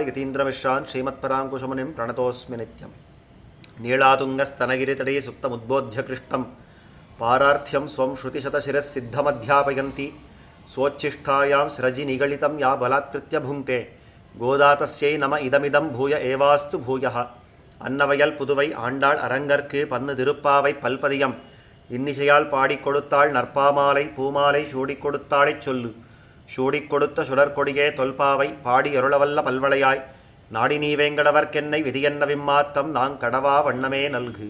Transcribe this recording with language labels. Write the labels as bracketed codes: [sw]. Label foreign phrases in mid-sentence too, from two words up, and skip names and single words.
[sa] यतीन्द्रमिश्रान् श्रीमत्पराङ्कुशमुनिं प्रणतोऽस्मि नित्यं नीलातुङ्गस्तनगिरितटे सुप्तमुद्बोध्य कृष्णं पारार्थ्यं स्वं श्रुतिशतशिरःसिद्धमध्यापयन्ति स्वोच्छिष्टायां स्रजि निगलितं या बलात्कृत्य भुङ्क्ते गोदा तस्यै नम इदमिदं भूय एवास्तु भूयः [ta] அன்னவயல் புதுவை ஆண்டாள் அரங்கற்கு பன்னு திருப்பாவை பல்பதியம் இன்னிசையால் பாடிக் கொடுத்தாள் நற்பாமாலை பூமாலை சூடிக் கொடுத்தாளைச் சொல்லு சூடிக் கொடுத்த சுடற்கொடியே தொல்பாவை பாடி அருளவல்ல பல்வளையாய் நாடி நீ வேங்கடவர்க்கென்னை விதியென்ன விம்மாத்தம் நாங் கடவா வண்ணமே நல்கு.